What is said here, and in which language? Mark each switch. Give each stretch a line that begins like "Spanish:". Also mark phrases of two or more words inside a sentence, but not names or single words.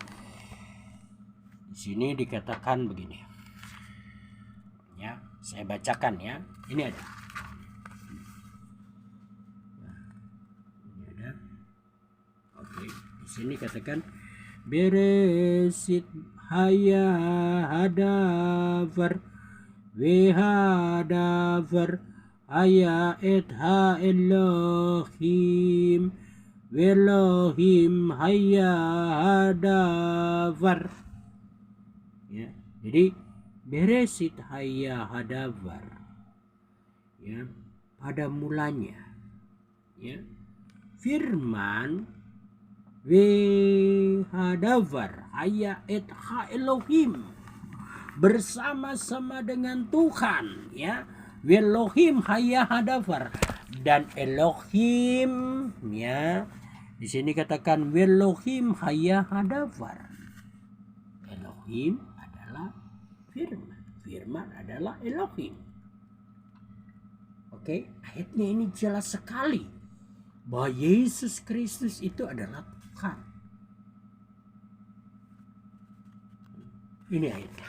Indonesian: Di sini dikatakan begini. Ya, saya bacakan ya. Ini ada. Di sini katakan
Hebrew: בראשית היה הדבר והדבר היה את האלוהים ואלוהים היה הדבר.
Indonesian: Ya, jadi
Hebrew: בראשית היה הדבר,
Indonesian: ya, pada mulanya, ya, firman
Hebrew: והדבר היה את האלוהים,
Indonesian: bersama-sama dengan Tuhan, ya.
Hebrew: אלוהים היה הדבר, dan Elohim, ya.
Indonesian: Di sini katakan
Hebrew: אלוהים היה הדבר.
Indonesian: Elohim adalah firman, firman adalah Elohim. Oke, ayatnya ini jelas sekali bahwa Yesus Kristus itu adalah Tuhan. Ini ayatnya.